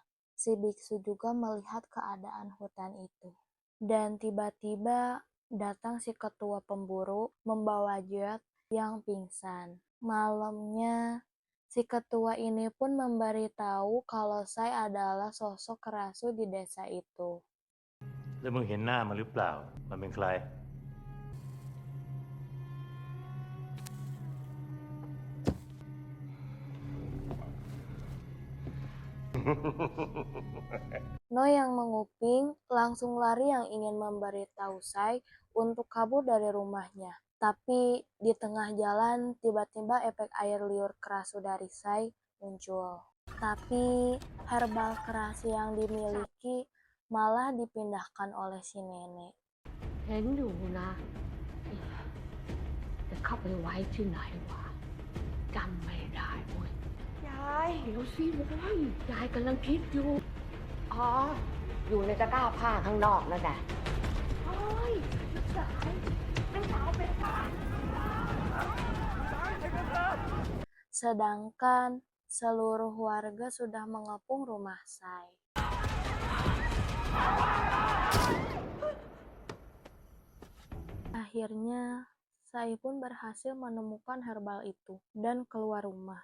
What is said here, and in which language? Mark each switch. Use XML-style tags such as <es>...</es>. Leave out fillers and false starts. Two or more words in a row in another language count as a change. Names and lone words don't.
<id>Si biksu juga melihat keadaan hutan itu. Dan tiba-tiba datang si ketua pemburu membawa Jet yang pingsan. Malamnya, si ketua ini pun memberitahu kalau saya adalah sosok kerasu di desa itu.</id> <th>แล้วมึงเห็นหน้ามันหรือเปล่า มันเป็นใคร</th> <id>Noi yang menguping langsung lari yang ingin memberitahu Sai untuk kabur dari rumahnya. Tapi di tengah jalan tiba-tiba efek air liur kerasu dari Sai muncul. Tapi herbal kerasu yang dimiliki malah dipindahkan oleh si nenek.</id> <th>เห็นอยู่นะจะเข้าไปไว้ที่ไหนวะจำไม่ได้เว้ย ยาย เดี๋ยวสิเว้ยยายกำลังคิดอยู่ อ๋อ อยู่ในตะกร้าผ้าข้างนอกนั่นแหละโอ้ยลูกสาวเป็นสาวเป็นสาว</th> <id>Sedangkan seluruh warga sudah mengepung rumah Sai. Akhirnya, Sai pun berhasil menemukan herbal itu dan keluar rumah.</id>